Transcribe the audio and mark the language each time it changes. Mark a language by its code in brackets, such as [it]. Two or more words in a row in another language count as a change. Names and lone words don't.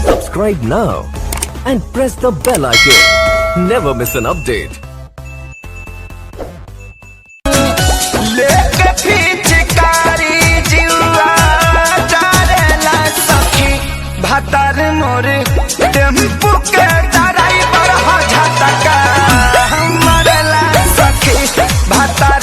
[en] Subscribe now and press the bell icon. Never miss an update. [bho] भातार मोरे टेम्पू के ड्राइवर हो झटका मरला सखी भातार।